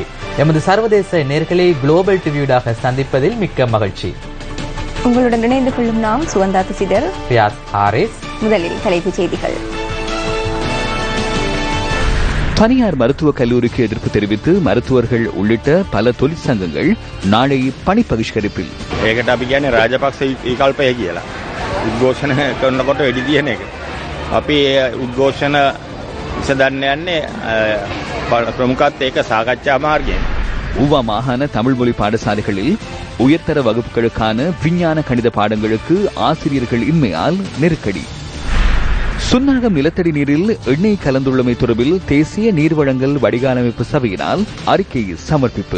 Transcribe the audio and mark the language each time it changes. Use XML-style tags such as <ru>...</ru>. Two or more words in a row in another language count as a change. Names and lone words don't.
<ta>எமது சர்வதேச நேர்களை குளோபல் டிவியூடாக சந்திப்பதில் மிக்க மகிழ்ச்சி. உங்களுடன் இணைந்து கொள்ளும் நாம் சுகந்தா துசிதர், ரியாஸ் ஹாரிஸ். முதலில் தலைப்புச் செய்திகள். தனியார் மருத்துவக் கல்லூரிக்கு எதிர்ப்பு தெரிவித்து மருத்துவர்கள் உள்ளிட்ட பல தொழிற்சங்கங்கள் நாளை பணி பகிஷ்கரிப்பில்.</ta> <si>ඒකට අපි කියන්නේ රාජපක්ෂ විකල්පය කියලා. උද්ඝෝෂණ කරනකොට වෙඩි දින එක. අපි උද්ඝෝෂණ විසඳන්න යන්නේ ප්‍රමුඛත් ඒක සාකච්ඡා මාර්ගයෙන්.</si> <ta>ஊவா மாகாண தமிழ் மொழி பாடசாலைகளில் உயர்தர வகுப்புகளுக்கான விஞ்ஞான கணித பாடங்களுக்கு ஆசிரியர்கள் இன்மையால் நெருக்கடி. சுன்னாகம் நிலத்தடி நீரில் எண்ணெய் கலந்துள்ளமை தொடர்பில் தேசிய நீர்வழங்கல் வடிகாலமைப்பு சபையினால் அறிக்கை சமர்ப்பிப்பு.</ta>